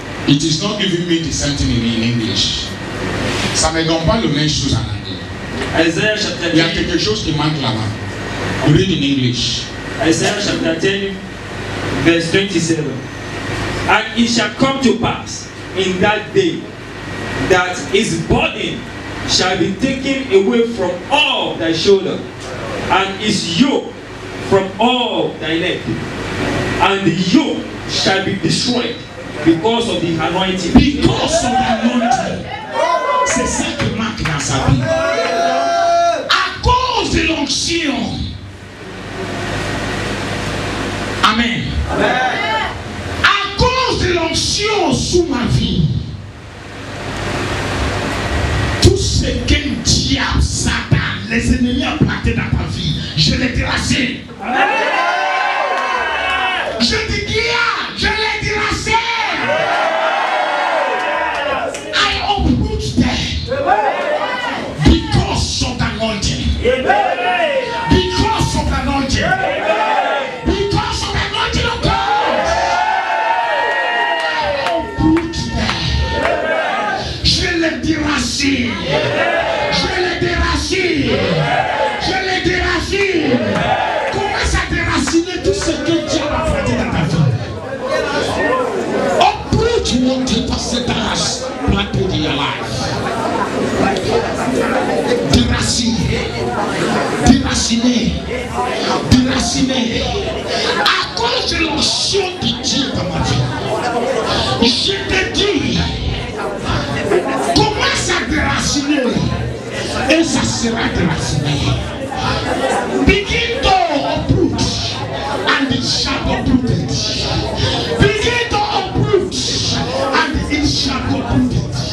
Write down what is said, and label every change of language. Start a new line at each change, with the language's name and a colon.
English: It is not giving me the same thing in English.
French: Ça ne donne pas le même chose en anglais.
English: Isaiah chapter
French: Il y a
English: 10.
French: quelque chose qui manque là-bas.
English: Read in English. Isaiah chapter 10, verse 27. And it shall come to pass in that day that his burden shall be taken away from all thy shoulder, and his yoke from all thy neck, and the yoke shall be destroyed because of the anointing. Because of the anointing.
French: C'est ça qui manque dans sa vie. À cause de l'onction. Amen. À cause de l'onction sous ma vie. Tout ce qu'un diable, Satan, les ennemis ont planté dans ta vie, je l'ai terrassé. Je te dis, je l'ai terrassé.
English: I uproot them because of the anointing. Because of the anointing. Because of the anointing of God. I uproot them.
French: Je l'ai terrassé. Je l'ai terrassé. Je l'ai terrassé. Commence à déraciner tout ce que Dieu a planté dans ta vie.
English: Uproot whatever Satan has planted in your life.
French: Déraciner. Déraciner. Déraciner. À cause de l'onction de Dieu dans ma vie. Je te dis, commence à déraciner et ça sera déraciné.
English: Begin to uproot and it shall be uprooted. Begin to uproot and it shall be uprooted.